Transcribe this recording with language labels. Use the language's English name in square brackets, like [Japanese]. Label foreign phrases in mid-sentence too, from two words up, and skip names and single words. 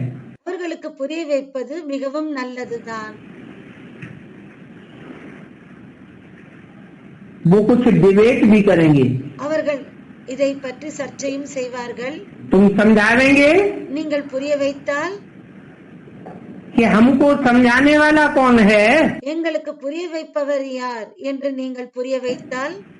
[Tamil] அவர்களுக்கு புரிய வைப்பது மிகவும் நல்லதுதான். [Hindi] वो कुछ डिबेट भी करेंगे, [Tamil] அவர்கள் இதை பற்றி சர்ச்சையும் செய்வார்கள். [Hindi] तुम समझावेंगे [Tamil] நீங்கள் புரிய வைத்தால் [Hindi] कि हमको समझाने वाला कौन है, [Tamil] எங்களுக்கு புரிய வைப்பவர் யார் என்று நீங்கள் புரிய வைத்தால்